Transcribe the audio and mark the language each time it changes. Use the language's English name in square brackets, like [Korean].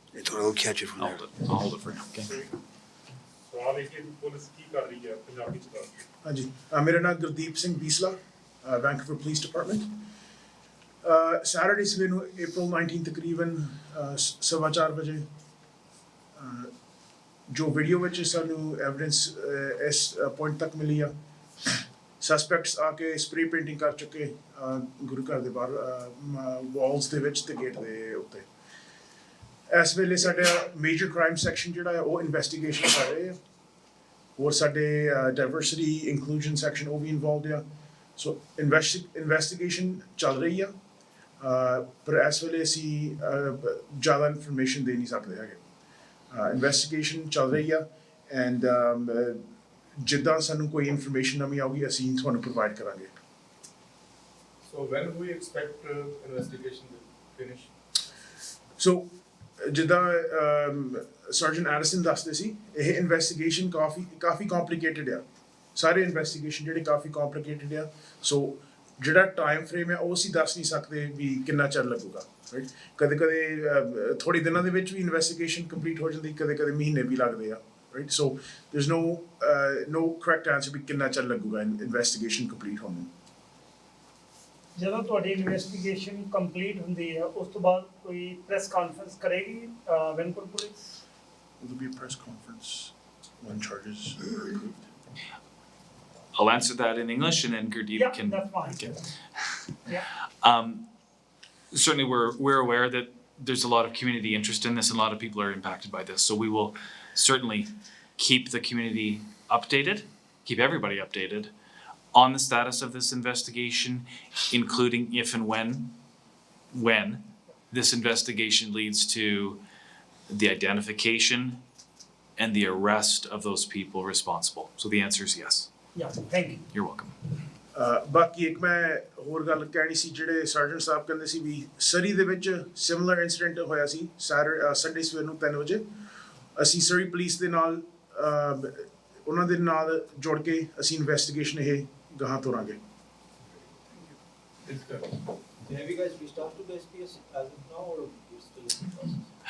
[English] We'll catch it from there. I'll hold it for now, okay? [Punjabi] ਸਵਾਲ ਇਹ ਕਿ police ਕੀ ਕਰ ਰਹੀ ਹੈ ਪੰਜਾਬੀ ਚ ਦੱਸ ਦਿਓ। ਹਾਂਜੀ ਮੇਰਾ ਨਾਮ Gurdeep Singh Bisla Vancouver police department Saturday ਸਵੇਰ ਨੂੰ April 19 ਤਕਰੀਬਨ 4:15 ਵਜੇ ਜੋ ਵੀਡੀਓ ਵਿੱਚ ਸਾਨੂੰ ਐਵੀਡੈਂਸ ਇਸ ਪੁਆਇੰਟ ਤੱਕ ਮਿਲੀ ਆ ਸਸਪੈਕਟਸ ਆ ਕੇ ਸਪਰੇ ਪੇਂਟਿੰਗ ਕਰ ਚੁੱਕੇ ਗੁਰੂ ਘਰ ਦੇ ਬਾਹਰ ਵਾਲਸ ਦੇ ਵਿੱਚ ਤੇ ਗੇਟ ਦੇ ਉੱਤੇ ਇਸ ਵੇਲੇ ਸਾਡਾ ਮੇਜਰ ਕ੍ਰਾਈਮ ਸੈਕਸ਼ਨ ਜਿਹੜਾ ਹੈ ਉਹ ਇਨਵੈਸਟੀਗੇਸ਼ਨ ਕਰ ਰਹੇ ਆ ਹੋਰ ਸਾਡੇ ਡਾਇਵਰਸਿਟੀ ਇਨਕਲੂਜਨ ਸੈਕਸ਼ਨ ਉਹ ਵੀ ਇਨਵੋਲਵਡ ਆ ਸੋ ਇਨਵੈਸਟੀਗੇਸ਼ਨ ਚੱਲ ਰਹੀ ਆ ਪਰ ਇਸ ਵੇਲੇ ਅਸੀਂ ਜ਼ਿਆਦਾ ਇਨਫੋਰਮੇਸ਼ਨ ਦੇ ਨਹੀਂ ਸਕਦੇ ਹੈਗੇ ਇਨਵੈਸਟੀਗੇਸ਼ਨ ਚੱਲ ਰਹੀ ਆ ਐਂਡ ਜਿੱਦਾਂ ਸਾਨੂੰ ਕੋਈ ਇਨਫੋਰਮੇਸ਼ਨ ਨਵੀਂ ਆਊਗੀ ਅਸੀਂ ਤੁਹਾਨੂੰ ਪ੍ਰੋਵਾਈਡ ਕਰਾਂਗੇ [English] So when do we expect investigation will finish? [Punjabi] ਸੋ ਜਿੱਦਾਂ ਸਰਜਨ ਐਡਿਸਨ ਦੱਸਦੇ ਸੀ ਇਹ ਇਨਵੈਸਟੀਗੇਸ਼ਨ ਕਾਫੀ ਕੰਪਲਿਕੇਟਡ ਆ ਸਾਰੇ ਇਨਵੈਸਟੀਗੇਸ਼ਨ ਜਿਹੜੇ ਕਾਫੀ ਕੰਪਲਿਕੇਟਡ ਆ ਸੋ ਜਿਹੜਾ ਟਾਈਮ ਫਰੇਮ ਹੈ ਉਹ ਅਸੀਂ ਦੱਸ ਨਹੀਂ ਸਕਦੇ ਵੀ ਕਿੰਨਾ ਚਿਰ ਲੱਗੂਗਾ ਰਾਈਟ ਕਦੇ ਕਦੇ ਥੋੜੇ ਦਿਨਾਂ ਦੇ ਵਿੱਚ ਵੀ ਇਨਵੈਸਟੀਗੇਸ਼ਨ ਕੰਪਲੀਟ ਹੋ ਜਾਂਦੀ ਕਦੇ ਕਦੇ ਮਹੀਨੇ ਵੀ ਲੱਗਦੇ ਆ right so [English] there is no correct answer [Punjabi] ਵੀ ਕਿੰਨਾ ਚਿਰ ਲੱਗੂਗਾ ਇਨਵੈਸਟੀਗੇਸ਼ਨ ਕੰਪਲੀਟ ਹੋਣ ਨੂੰ ਜਦੋਂ ਤੁਹਾਡੀ ਇਨਵੈਸਟੀਗੇਸ਼ਨ ਕੰਪਲੀਟ ਹੁੰਦੀ ਹੈ ਉਸ ਤੋਂ ਬਾਅਦ ਕੋਈ ਪ੍ਰੈਸ ਕਾਨਫਰੰਸ ਕਰੇਗੀ Vancouver police [English] Will there be a press conference when charges are approved? I'll answer that in English and then Gurdeep Yeah, can. that's fine. Okay. Yeah. Certainly we're aware that there's a lot of community interest in this and a lot of people are impacted by this. So we will certainly keep the community updated, keep everybody updated on the status of this investigation, including if and when this investigation leads to the identification and the arrest of those people responsible. So the answer is yes. Yeah, thank you. You're welcome. [Punjabi] ਬਾਕੀ ਇੱਕ ਮੈਂ ਹੋਰ ਗੱਲ ਕਹਿਣੀ ਸੀ, ਜਿਹੜੇ surgeon ਸਾਹਿਬ ਕਹਿੰਦੇ ਸੀ ਵੀ ਸਰੀ ਦੇ ਵਿੱਚ ਸਿਮਿਲਰ ਇੰਸੀਡੈਂਟ ਹੋਇਆ ਸੀ ਸੰਡੇ ਸਵੇਰ ਨੂੰ 3 ਵਜੇ। ਅਸੀਂ ਸਰੀ ਪੁਲਿਸ ਦੇ ਨਾਲ ਉਹਨਾਂ ਦੇ ਨਾਲ ਜੁੜ ਕੇ ਅਸੀਂ ਇਨਵੈਸਟੀਗੇਸ਼ਨ ਇਹ ਗਾਹਾਂ ਤੋਰਾਂਗੇ। [English] Have you guys reached out to the SPS as of now, or you're still in the process?